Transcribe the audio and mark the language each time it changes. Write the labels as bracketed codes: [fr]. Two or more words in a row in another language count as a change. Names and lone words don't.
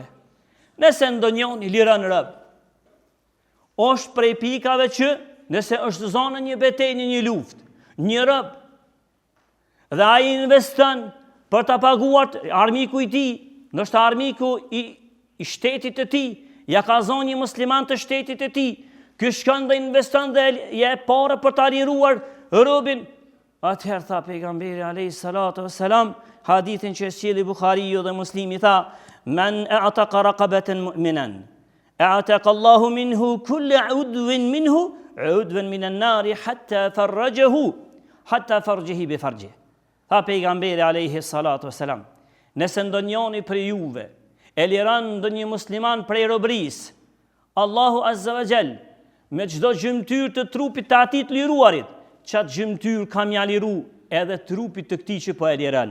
[sq] Nëse ndonjëri liron rob, është prej pikave që nëse është zonë një betejë, një luftë, një rob, dhe ai investon për ta paguar armiku i tij, ndoshta armiku i shtetit të tij, ja ka zonë një musliman të shtetit të tij, ky shkon dhe investon dhe je para për ta liruar robin. Atëherë tha pejgamberi [ar] عليه الصلاة والسلام, [sq] hadithin që sjellë Buhariu dhe Muslimi, tha: [ar] "من أعتق رقبة مؤمنة أعتق الله منه كل عضو منه عضوا من النار حتى فرجه بفرجه." [sq] Tha pejgamberi [ar] عليه الصلاة والسلام, [sq] nëse ndonjëri për juve e liron ndonjë musliman prej robërisë, Allahu [ar] عز وجل [sq] me çdo gjymtyr të trupit të atij të liruarit, çat gjymtyr ka mja liru edhe trupit të këtij që po e liron.